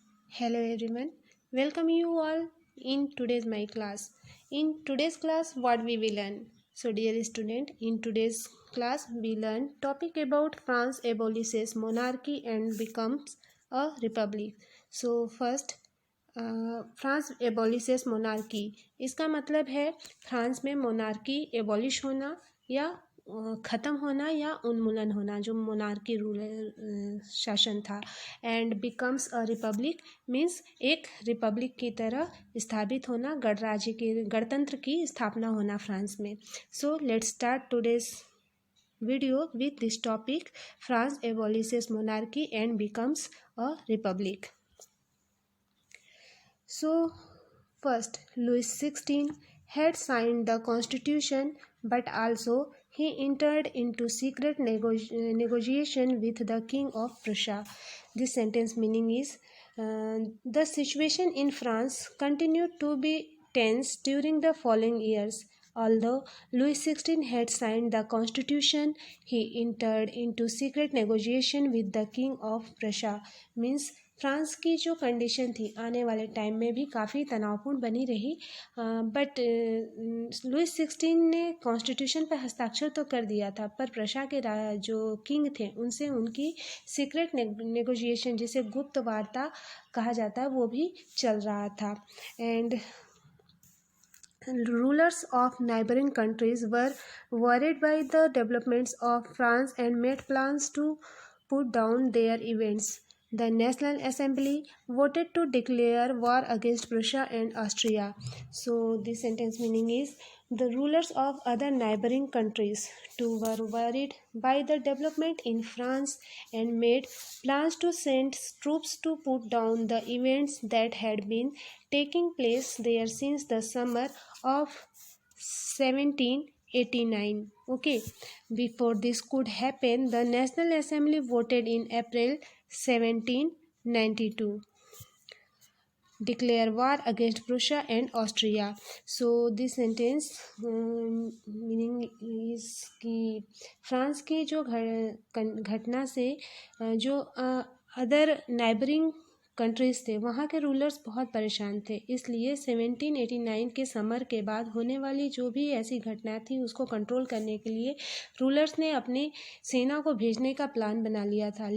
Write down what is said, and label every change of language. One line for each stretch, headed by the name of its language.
English: Hello everyone, welcome you all in today's my class. In today's class, what we will learn? So, dear student, in today's class we learn topic about France abolishes monarchy and becomes a republic. So, first
Hindi: France एबॉलिशेस monarchy, इसका मतलब है France में monarchy abolish होना या ख़त्म होना या उन्मूलन होना, जो मोनार्की रूल शासन था।
English: and becomes a republic means
Hindi: एक रिपब्लिक की तरह स्थापित होना, गणराज्य के गणतंत्र की स्थापना होना फ्रांस में।
English: So let's start today's video with this topic, France abolishes monarchy and becomes a republic. So, first, Louis XVI had signed the constitution, but also he entered into secret negotiation with the King of Prussia. This sentence meaning is, the situation in France continued to be tense during the following years. Although Louis XVI had signed the constitution, he entered into secret negotiation with the King of Prussia.
Hindi: Means France की जो condition थी आने वाले time में भी काफ़ी तनावपूर्ण बनी रही, बट लुइस 16 ने कॉन्स्टिट्यूशन पर हस्ताक्षर तो कर दिया था, पर प्रशा के जो किंग थे उनसे उनकी सीक्रेट नेगोशिएशन, जिसे गुप्त वार्ता कहा जाता है, वो भी चल रहा था।
English: And rulers of neighboring countries were worried by the developments of France and made plans to put down their events. The National Assembly voted to declare war against Prussia and Austria. So, this sentence meaning is, the rulers of other neighboring countries too were worried by the development in France and made plans to send troops to put down the events that had been taking place there since the summer of 1789. Okay, before this could happen, the National Assembly voted in April 1792 declare war against Prussia and Austria. So this sentence meaning is
Hindi: कि France की जो घटना से जो other neighbouring countries थे वहाँ के rulers बहुत परेशान थे, इसलिए 1789 के समर के बाद होने वाली जो भी ऐसी घटना थी उसको कंट्रोल करने के लिए रूलर्स ने अपनी सेना को भेजने का प्लान बना लिया था।